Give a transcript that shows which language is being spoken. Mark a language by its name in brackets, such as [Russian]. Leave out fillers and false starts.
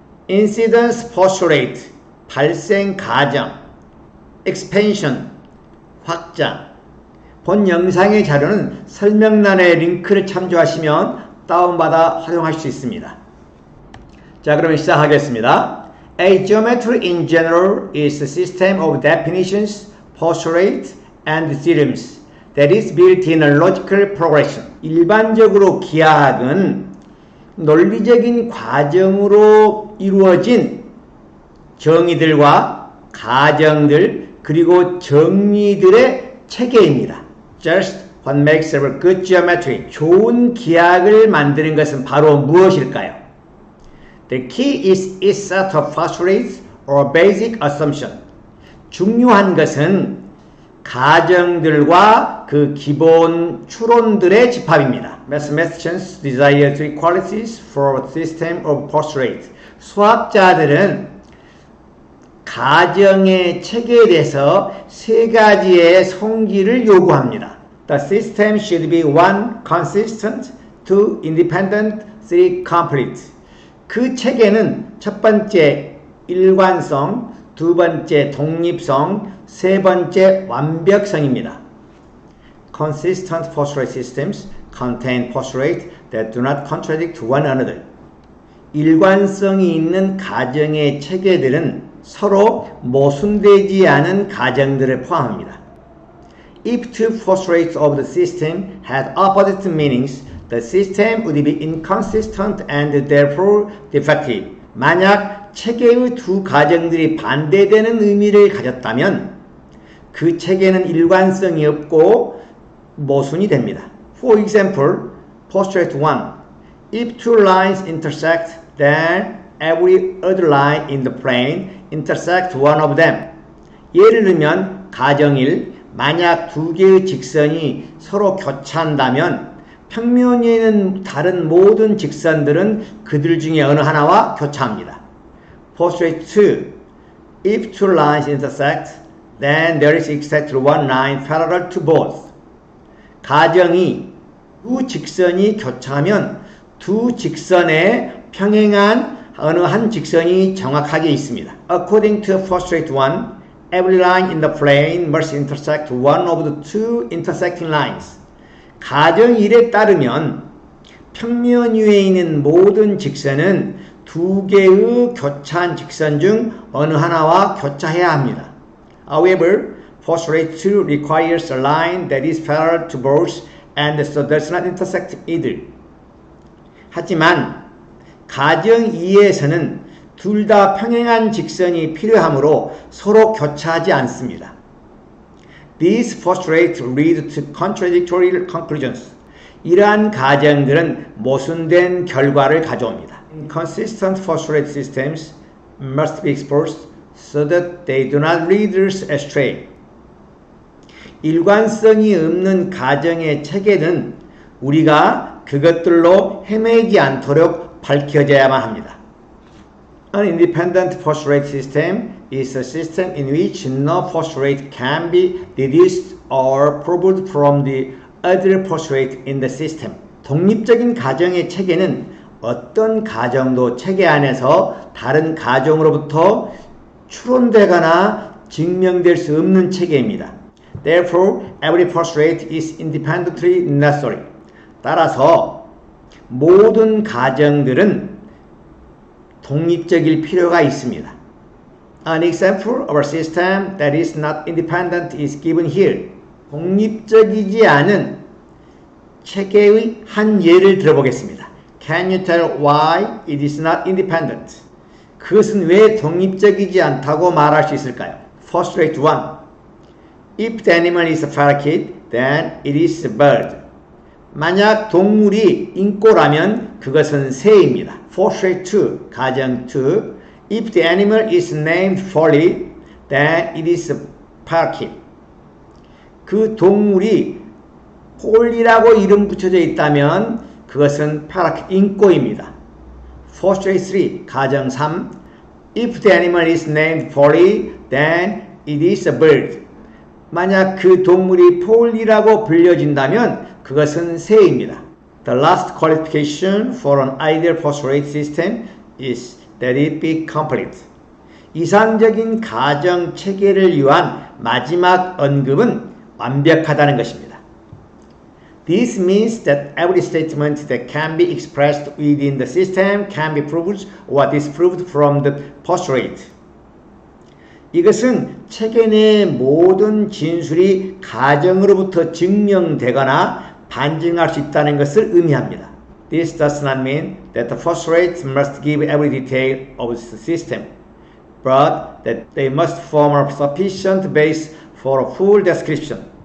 [English] Incidence postulate, [Korean] 발생 가정. Expansion, 확장. 본 영상의 자료는 설명란의 링크를 참조하시면 다운받아 활용할 수 있습니다. 자, 그러면 시작하겠습니다. [English] A geometry in general is a system of definitions, postulates, and theorems that is built in a logical progression. [Korean] 일반적으로 기하학은 논리적인 과정으로 이루어진 정의들과 가정들 그리고 정리들의 체계입니다. [English] Just what makes a good geometry, [Korean] 좋은 기하학을 만드는 것은 바로 무엇일까요? [English] The key is its set of postulates or basic assumption. [Korean] 중요한 것은 가정들과 그 기본 추론들의 집합입니다. [English] Mathematicians desire three qualities for a system of postulates. [Korean] 수학자들은 가정의 체계에 대해서 세 가지의 성질을 요구합니다. [English] The system should be 1. Consistent, 2. Independent, 3. Complete. [Korean] 그 체계는 첫 번째 일관성, 두 번째 독립성, 세 번째 완벽성입니다. [English] Consistent postulate systems contain postulates that do not contradict one another. [Korean] 일관성이 있는 가정의 체계들은 서로 모순되지 않은 가정들을 포함합니다. [English] If two postulates of the system had opposite meanings, the system would be inconsistent and therefore defective. [Korean] 만약 체계의 두 가정들이 반대되는 의미를 가졌다면 그 체계는 일관성이 없고 모순이 됩니다. [English] For example, postulate 1. If two lines intersect, then every other line in the plane intersect one of them. [Korean] 예를 들면 가정 1. 만약 두 개의 직선이 서로 교차한다면 평면 위에 있는 다른 모든 직선들은 그들 중에 어느 하나와 교차합니다. [English] Postulate 2. If two lines intersect, then there is exactly one line parallel to both. [Korean] 가정 2. 두 직선이 교차하면 두 직선에 평행한 어느 한 직선이 정확하게 있습니다. [English] According to postulate 1, every line in the plane must intersect one of the two intersecting lines. [Korean] 가정 1에 따르면 평면 위에 있는 모든 직선은 두 개의 교차한 직선 중 어느 하나와 교차해야 합니다. [English] However, postulate 2 requires a line that is parallel to both and so does not intersect either. [Korean] 하지만 가정 2에서는 둘 다 평행한 직선이 필요하므로 서로 교차하지 않습니다. [English] These postulates lead to contradictory conclusions. [Korean] 이러한 가정들은 모순된 결과를 가져옵니다. [English] Inconsistent postulate systems must be exposed so that they do not lead us astray. [Korean] 일관성이 없는 가정의 체계는 우리가 그것들로 헤매지 않도록 밝혀져야만 합니다. [English] An independent postulate system is a system in which no postulate can be deduced or proved from the other postulate in the system. [Korean] 독립적인 가정의 체계는 어떤 가정도 체계 안에서 다른 가정으로부터 추론되거나 증명될 수 없는 체계입니다. [English] Therefore, every postulate is independently necessary. [Korean] 따라서 모든 가정들은 독립적일 필요가 있습니다. [English] An example of a system that is not independent is given here. [Korean] 독립적이지 않은 체계의 한 예를 들어보겠습니다. [English] Can you tell why it is not independent? [Korean] 그것은 왜 독립적이지 않다고 말할 수 있을까요? [English] Postulate 1. If the animal is a parakeet, then it is a bird. [Korean] 만약 동물이 인꼬라면 그것은 새입니다. [English] Postulate 2, [Korean] 가정 2. [English] If the animal is named Polly, then it is a parakeet. [Korean] 그 동물이 폴리라고 이름 붙여져 있다면 그것은 parakeet, 인꼬입니다. [English] Postulate 3, [Korean] 가정 3. [English] If the animal is named Polly, then it is a bird. [Korean] 만약 그 동물이 폴리라고 불려진다면 그것은 새입니다. [English] The last qualification for an ideal postulate system is that it be complete. [Korean] 이상적인 가정 체계를 위한 마지막 언급은 완벽하다는 것입니다. [English] This means that every statement that can be expressed within the system can be proved or disproved from the postulate. [Korean] 이것은 체계 내 모든 진술이 가정으로부터 증명되거나 반증할 수 있다는 것을 의미합니다. [English] This does not mean that the postulates must give every detail of the system, but that they must form a sufficient base for a full description.